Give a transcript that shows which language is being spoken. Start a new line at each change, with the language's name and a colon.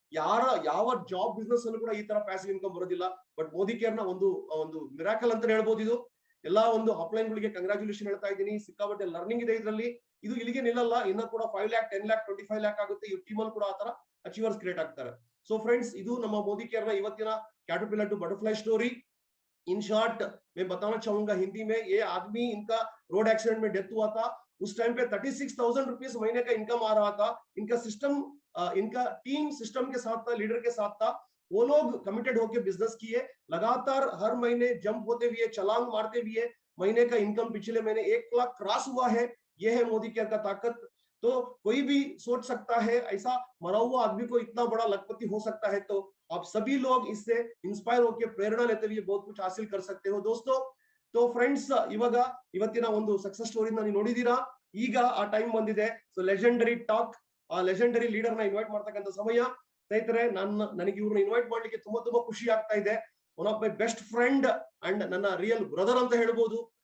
Kannada: ಯಾವ job business ಅಲ್ಲೂ ಕೂಡ ಈ ತರ ಪ್ಯಾಸಿವ್ ಇನ್ಕಮ್ ಬರೋದಿಲ್ಲ. ಬಟ್ ಮೋದಿ ಕೇರ್ ನ ಒಂದು ಮಿರಾಕಲ್ ಅಂತ ಹೇಳ್ಬೋದು ಇದು. ಎಲ್ಲಾ ಒಂದು ಅಪ್ಲೈನ್ ಗಳಿಗೆ ಕಂಗ್ರಾಚುಲೇಷನ್ ಹೇಳ್ತಾ ಇದ್ದೀನಿ. ಸಿಕ್ಕಾಪಟ್ಟೆ ಲರ್ನಿಂಗ್ ಇದೆ ಇದರಲ್ಲಿ. ಇದು ಇಲ್ಲಿಗೆ ನಿಲ್ಲಲ್ಲ, ಇನ್ನ ಕೂಡ 5 lakh 10 lakh 25 lakh ಆಗುತ್ತೆ. ಈ ಟೀಮ್ ಅಲ್ಲಿ ಕೂಡ ಆತರ ಅಚೀವರ್ಸ್ ಕ್ರಿಯೇಟ್ ಆಗ್ತಾರೆ. ಸೊ ಫ್ರೆಂಡ್ಸ್, ಇದು ನಮ್ಮ ಮೋದಿ ಕೇರ್ ನ ಇವತ್ತಿನ
English: Caterpillar to butterfly story.
Hindi: In short मैं बताना चाहूंगा हिंदी में, ये आदमी इनका रोड एक्सीडेंट में डेथ हुआ था। उस टाइम पे 36,000 रुपीज महीने का इनकम आ रहा था। इनका सिस्टम, इनका टीम सिस्टम के साथ था, लीडर के साथ था। वो लोग कमिटेड होकर बिजनेस किए, लगातार हर महीने जंप होते हुए, छलांग मारते हुए महीने का इनकम पिछले महीने 1 लाख क्रॉस हुआ है। ये है मोदी केयर का ताकत। तो कोई भी सोच सकता है ऐसा मरा हुआ आदमी को इतना बड़ा लखपति हो सकता है, तो आप सभी लोग इससे इंस्पायर होकर प्रेरणा लेते हुए बहुत कुछ हासिल कर सकते हो दोस्तों।
Kannada: तो फ्रेंड्स, ಇವಾಗ ಇವತ್ತಿನ ಒಂದು ಸಕ್ಸಸ್ ಸ್ಟೋರಿನ ನೀವು ನೋಡಿದೀರಾ. ಈಗ ಆ ಟೈಮ್ ಬಂದಿದೆ. ಸೊ ಲೆಜೆಂಡರಿ ಟಾಕ್, ಆ ಲೆಜೆಂಡರಿ ಲೀಡರ್ ನ ಇನ್ವೈಟ್ ಮಾಡ್ತಕ್ಕಂಥ ಸಮಯ. ಸ್ನೇಹಿತರೆ, ನನಗೆ ಇವ್ರನ್ನ ಇನ್ವೈಟ್ ಮಾಡ್ಲಿಕ್ಕೆ ತುಂಬಾ ಖುಷಿ ಆಗ್ತಾ ಇದೆ.
English: one of my best friend
Kannada: and ನನ್ನ ರಿಯಲ್ ಬ್ರದರ್ ಅಂತ ಹೇಳ್ಬೋದು.